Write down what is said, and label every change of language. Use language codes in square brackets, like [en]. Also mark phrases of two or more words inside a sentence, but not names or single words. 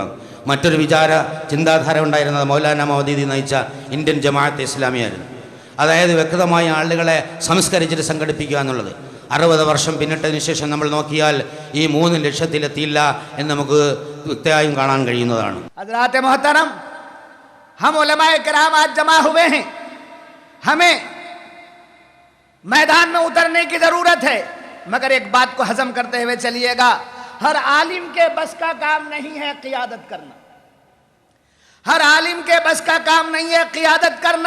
[ml] മറ്റൊരു ചിന്താധാര ഉണ്ടായിരുന്നത് മൗലാന മൗദൂദി നയിച്ച ഇന്ത്യൻ ജമാഅത്തെ ഇസ്ലാമിയായിരുന്നു. അതായത് വ്യക്തമായ ആളുകളെ സംസ്കരിച്ചിട്ട് സംഘടിപ്പിക്കുക എന്നുള്ളത്. 60 വർഷം പിന്നിട്ടതിന് ശേഷം നമ്മൾ നോക്കിയാൽ ഈ 3 ലക്ഷ്യത്തിലെത്തിയില്ല എന്ന് നമുക്ക് വ്യക്തമായും കാണാൻ കഴിയുന്നതാണ്. [hi] हज़रात मोहतरम, हम उलमाए किराम आज जमा हुए हैं, हमें मैदान में उतरने की जरूरत है, मगर एक बात को हजम करते हुए चलिएगा, हर आलिम के बस का काम नहीं है क़ियादत करना। हर आलिम के बस का काम नहीं है क़ियादत करना।